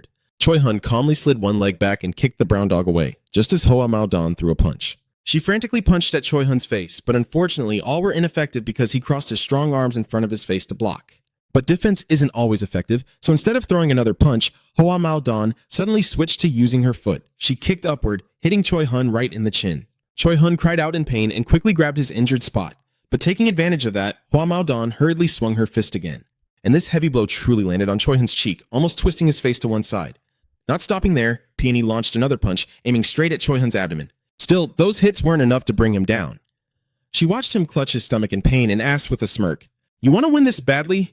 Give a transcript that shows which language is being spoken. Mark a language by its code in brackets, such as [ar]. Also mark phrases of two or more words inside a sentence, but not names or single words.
[en] Choi Hun calmly slid one leg back and kicked the brown dog away, just as Hoa Maodon threw a punch. She frantically punched at Choi Hun's face, but unfortunately all were ineffective because he crossed his strong arms in front of his face to block. But defense isn't always effective, so instead of throwing another punch, Hoa Maodon suddenly switched to using her foot. She kicked upward, hitting Choi Hun right in the chin. Choi Hun cried out in pain and quickly grabbed his injured spot. But taking advantage of that, Hoa Maodon hurriedly swung her fist again. And this heavy blow truly landed on Choi Hun's cheek, almost twisting his face to one side. Not stopping there, Peony launched another punch, aiming straight at Choi Hun's abdomen. Still, those hits weren't enough to bring him down. She watched him clutch his stomach in pain and asked with a smirk, "You want to win this badly?